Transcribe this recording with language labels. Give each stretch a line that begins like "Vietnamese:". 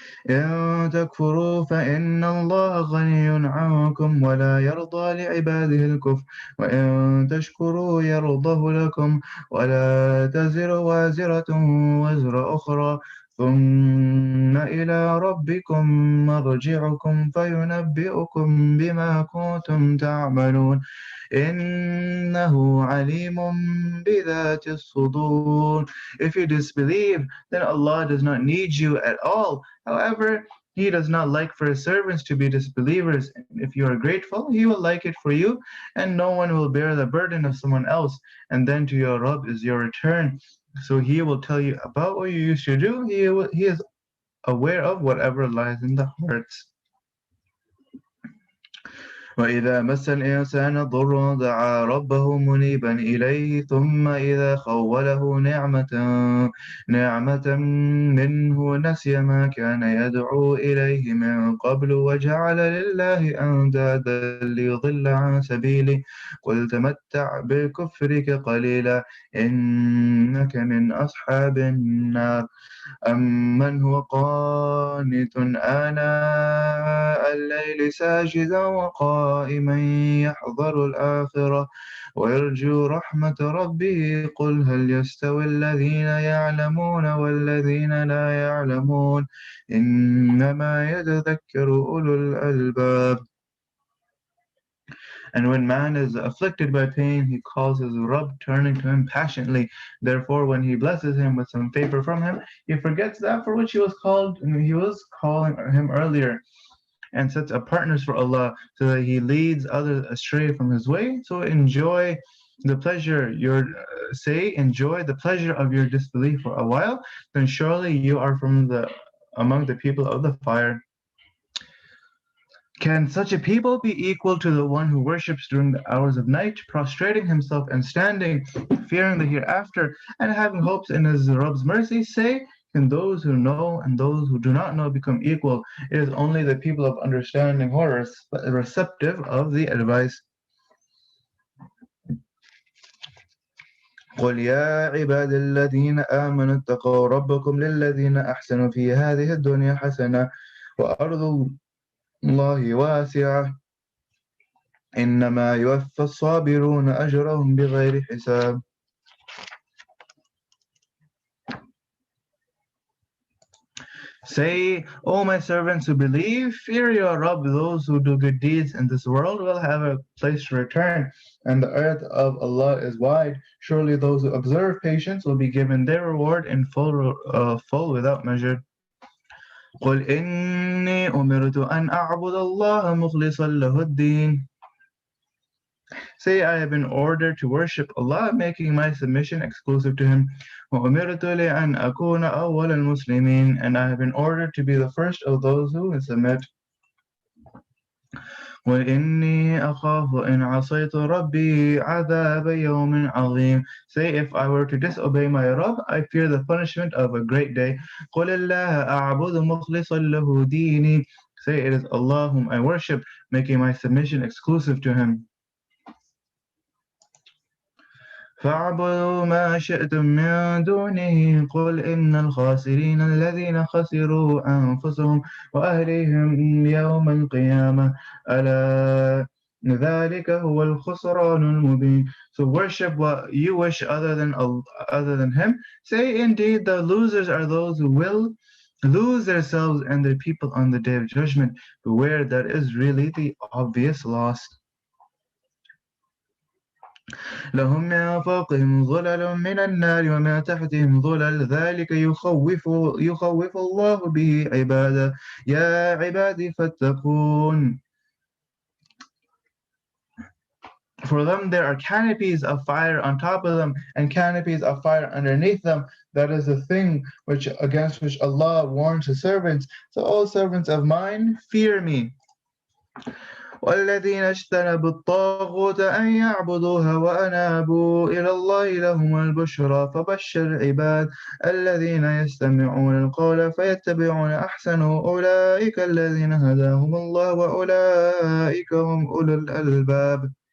Arabic: إن تكفروا فإن الله غني عنكم ولا يرضى لعباده الكفر وإن تشكروا يرضه لكم ولا تزر وازرة وزر أخرى ثم إلى ربكم مرجعكم فينبئكم بما كنتم تعملون إنه عليم بذات الصدور.
English: If you disbelieve, then Allah does not need you at all. However, He does not like for His servants to be disbelievers. If you are grateful, He will like it for you, and no one will bear the burden of someone else. And then to your Rabb is your return. So He will tell you about what you used to do. He is aware of whatever lies in the hearts.
Arabic: وإذا مس الإنسان ضر دعا ربه منيبا إليه ثم إذا خوله نعمة منه نسي ما كان يدعو إليه من قبل وجعل لله أندادا ليضل عن سبيله قل تمتع بكفرك قليلا إنك من أصحاب النار أمن هو قانت آناء الليل ساجدا وقائما يحذر الآخرة ويرجو رحمة ربه قل هل يستوي الذين يعلمون والذين لا يعلمون إنما يتذكر أولو الألباب.
English: And when man is afflicted by pain, he calls his Rabb, turning to him passionately. Therefore, when he blesses him with some favor from him, he forgets that for which he was called, and he was calling him earlier, and sets up partners for Allah, so that he leads others astray from his way. So enjoy the pleasure enjoy the pleasure of your disbelief for a while, then surely you are among the people of the fire. Can such a people be equal to the one who worships during the hours of night, prostrating himself and standing, fearing the hereafter, and having hopes in his Rabb's mercy? Say, can those who know and those who do not know become equal? It is only the people of understanding who are receptive of the advice.
Arabic: قل يا عباد الذين آمنوا اتقوا ربكم للذين أحسنوا في هذه الدنيا حسنة وأرض الله واسعة إنما يوفى الصابرون أجرهم بغير حساب.
English: Say, O my servants who believe, fear your Rabb. Those who do good deeds in this world will have a place to return, and the earth of Allah is wide. Surely those who observe patience will be given their reward in full without measure.
Arabic: قل إني أمرت أن أعبد الله مخلصا له الدين.
English: Say, I have been ordered to worship Allah, making my submission exclusive to Him.
Arabic: وَأُمِرْتُ لِأَنْ أَكُونَ أَوَّلَ الْمُسْلِمِينَ.
English: And I have been ordered to be the first of those who submit.
Arabic: وَإِنِّي أَخَافُ إِنْ عَصَيْتُ رَبِّي عَذَابَ يَوْمٍ عَظِيمٍ.
English: Say, if I were to disobey my Rabb, I fear the punishment of a great day.
Arabic: قُلِ اللَّهَ أَعْبُدُ مُخْلِصًا لَهُ دِينِي.
English: Say, it is Allah whom I worship, making my submission exclusive to Him.
Arabic: فاعبدوا ما شئتم من دونه قل إن الخاسرين الذين خسروا أنفسهم وأهليهم يوم القيامة ألا ذلك هو الخسران المبين.
English: So worship what you wish other than Him. Say, indeed, the losers are those who will lose themselves and their people on the day of judgment. Beware, that is really the obvious loss.
Arabic: لهم من فوقهم ظلل من النار ومن تحتهم ظلل ذلك يخوف الله به عباده يا عبادي فاتقون.
English: For them there are canopies of fire on top of them and canopies of fire underneath them. That is the thing against which Allah warns His servants. So, all servants of mine, fear me.
Arabic: والذين اجتنبوا الطاغوت أن يعبدوها وأنابوا إلى الله لهم البشرى فبشر عباد الذين يستمعون القول فيتبعون أحسنه أولئك الذين هداهم الله وأولئك هم أولو الألباب.